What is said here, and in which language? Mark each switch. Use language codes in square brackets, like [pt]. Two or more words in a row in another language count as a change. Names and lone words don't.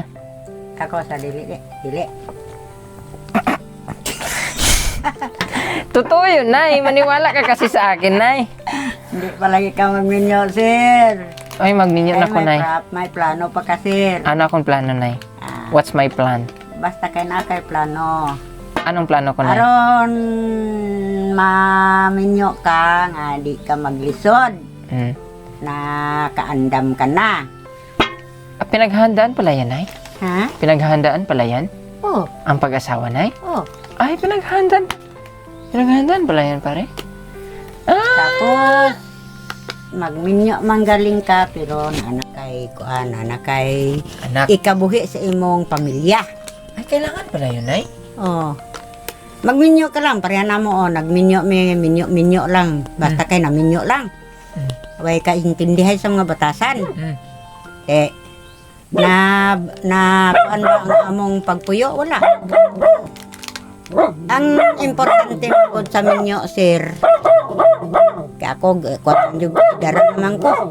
[ceb] Ako sa dili. [tl] Totoo yun, Nay. Maniwala ka kasi sa akin, Nay. [ceb] Hindi palagi ka magminyo, sir. Ay, magninyo na ko, Nay. May plano pa ka, sir. Ano akong plano, Nay? [en] What's my plan? [ceb] Basta kay na kay plano. [tl] Anong plano ko, Nay? [ceb] Aron maminyo ka nga di ka maglisod na kaandam ka na. [tl] Pinaghahandaan pala yan, Nay? Ha? Pinaghahandaan pala yan? Oh, Ang pag-asawa, Nay? oh. Ay, pinaghahandaan pala yan, pare? [ceb] Tapos magminyo manggaling ka pero anak kay Anak. ikabuhi sa imong pamilya. [tl] Ay, kailangan pala yun, Nay? Oh. [ceb] Magminyo ka lang, pareha na mo, nagminyo, minyo lang. Basta kay na minyo lang. way kaintindihan sa mga batasan. Mm. Eh, na kuan ba ang among pagpuyo? Wala. Ang importante po sa minyo, sir, kaya ako, kuan yung dara naman ko.